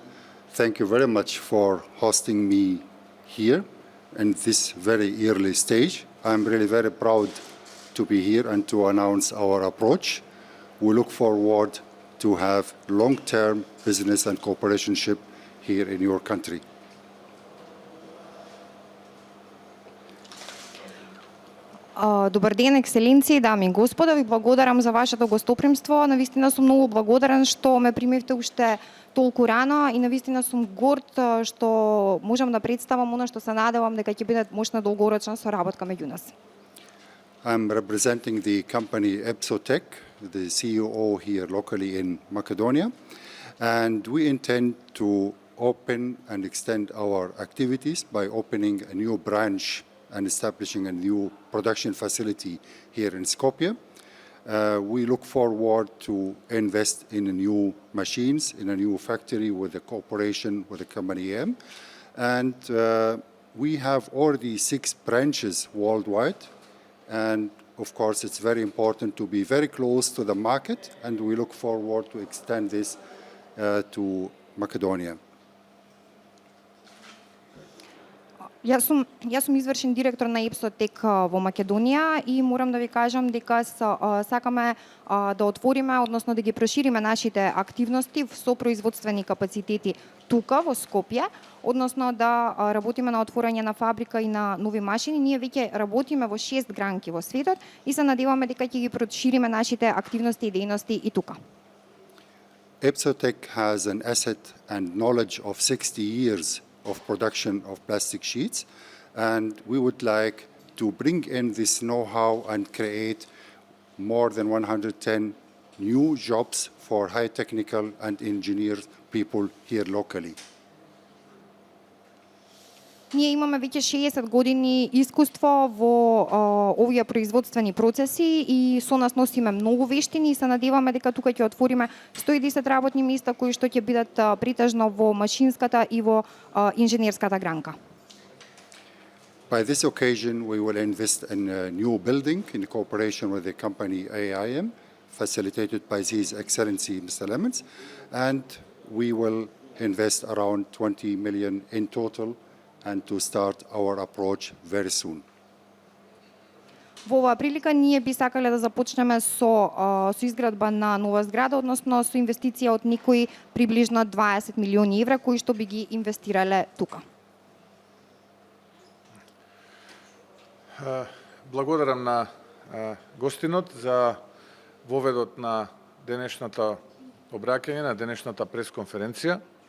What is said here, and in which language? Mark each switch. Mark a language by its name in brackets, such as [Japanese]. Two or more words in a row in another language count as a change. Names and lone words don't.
[English] Thank you very much for hosting me here in this very early stage. I'm really very proud to be here and to announce our approach. We look forward to have long-term business and cooperation here in your country. [Macedonian] Добар ден, ексцеленции, дами и господа, ви благодарам за вашето гостопримство. Навистина сум многу благодарен што ме примивте уште толку рано и навистина сум горд што можам да представам она што се надевам дека ќе биде мощна долгорочна соработка меѓу нас. [English] I'm representing the company EPSOTEC, the CEO here locally in Macedonia, and we intend to open and extend our activities by opening a new branch and establishing a new production facility here in Skopje. We look forward to invest in new machines, in a new factory with a cooperation with the company EM. And we have already 6 branches worldwide. And of course, it's very important to be very close to the market, and we look forward to extend this to Macedonia. [Macedonian] Јас сум извршен директор на EPSOTEC во Македонија и морам да ви кажам дека сакаме да отвориме, односно да ги прошириме нашите активности со производствени капацитети тука во Скопје, односно да работиме на отворање на фабрика и на нови машини. Ние веќе работиме во 6 гранки во светот и се надеваме дека ќе ги прошириме нашите активности и дејности и тука. [English] EPSOTEC has an asset and knowledge of 60 years of production of plastic sheets, and we would like to bring in this know-how and create more than 110 new jobs for high technical and engineer people here locally. [Macedonian] Ние имаме веќе 60 години искуство во овие производствени процеси и со нас носиме многу вештини и се надеваме дека тука ќе отвориме 110 работни места кои што ќе бидат притежно во машинската и во инженерската гранка. [English] By this occasion, we will invest in a new building in cooperation with the company AIM, facilitated by His Excellency Mr. Lemons, and we will invest around 20 million in total and to start our approach very soon. [Macedonian] Во оваа прилика ние би сакале да започнеме со изградба на нова зграда, односно со инвестиција од некои приближно 20 милиони евра кои што би ги инвестирале тука. Благодарам на гостинот за воведот на денешната обраќање, на денешната пресконференција.